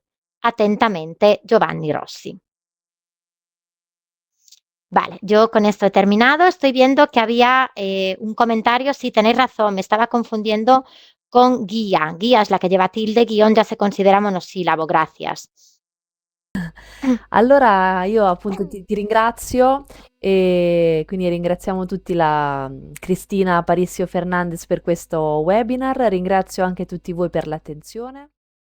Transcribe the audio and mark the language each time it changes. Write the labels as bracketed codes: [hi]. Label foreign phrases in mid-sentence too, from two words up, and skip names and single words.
[es] Atentamente, Giovanni Rossi. Vale, yo con esto he terminado. Estoy viendo que había un comentario. Sí, tenéis razón, me estaba confundiendo con guía. Guía es la que lleva tilde, guión ya se considera monosílabo. Gracias. [it] Allora io appunto ti ringrazio e quindi ringraziamo tutti la Cristina Aparicio Fernandez per questo webinar, ringrazio anche tutti voi per l'attenzione.